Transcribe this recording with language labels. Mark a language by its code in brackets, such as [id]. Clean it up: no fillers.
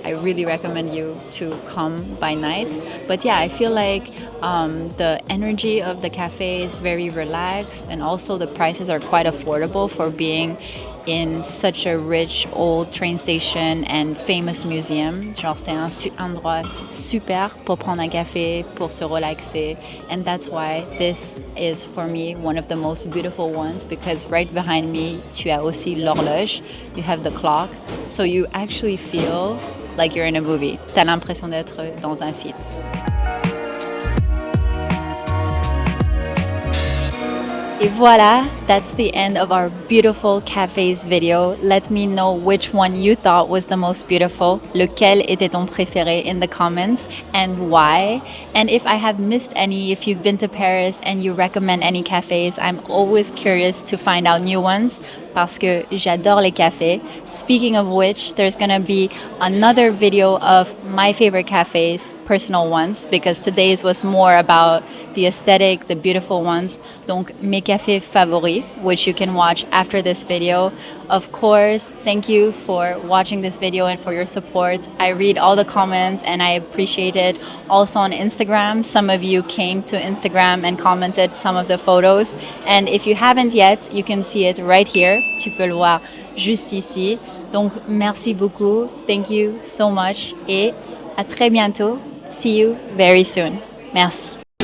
[en] I really recommend you to come by night. But yeah, I feel like the energy of the cafe is very relaxed, and also the prices are quite affordable for being in such a rich old train station and famous museum. [fr] Genre, c'est un endroit super pour prendre un café, pour se relaxer. [en] And that's why this is, for me, one of the most beautiful ones, because right behind me, [fr] tu as aussi l'horloge. [en] You have the clock. So you actually feel like you're in a movie. [fr] T'as l'impression d'être dans un film. [en] Et voilà, that's the end of our beautiful cafes video. Let me know which one you thought was the most beautiful. [fr] Lequel était ton préféré [en] in the comments, and why. And if I have missed any, if you've been to Paris and you recommend any cafes, I'm always curious to find out new ones, [fr] parce que j'adore les cafés. [en] Speaking of which, there's gonna be another video of my favorite cafes, personal ones, because today's was more about the aesthetic, the beautiful ones. [fr] Donc, mes cafés favoris, [en] which you can watch after this video. Of course, thank you for watching this video and for your support. I read all the comments and I appreciate it. Also on Instagram, some of you came to Instagram and commented some of the photos. And if you haven't yet, you can see it right here. [fr] Tu peux le voir juste ici. Donc, merci beaucoup. [en] Thank you so much. [fr] Et à très bientôt. [en] See you very soon. [fr] Merci.